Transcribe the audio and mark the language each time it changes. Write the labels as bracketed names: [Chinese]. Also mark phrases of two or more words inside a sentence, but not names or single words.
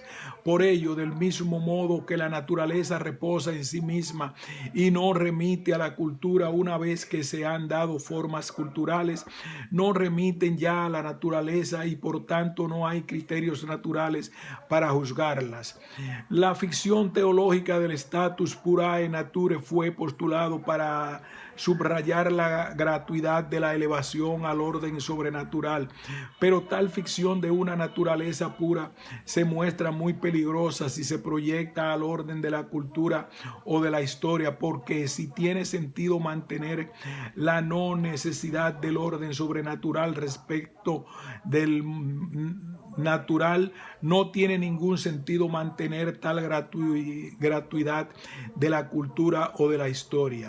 [Spanish] Por ello, del mismo modo que la naturaleza reposa en sí misma y no remite a la cultura una vez que se han dado formas culturales, no remiten ya a la naturaleza y por tanto no hay criterios naturales para juzgarlas. La ficción teológica del [Latin] status purae nature [Spanish] fue postulado para subrayar la gratuidad de la elevación al orden sobrenatural, pero tal ficción de una naturaleza pura se muestra muy peligrosa si se proyecta al orden de la cultura o de la historia, porque si tiene sentido mantener la no necesidad del orden sobrenatural respecto del natural, no tiene ningún sentido mantener tal gratuidad de la cultura o de la historia.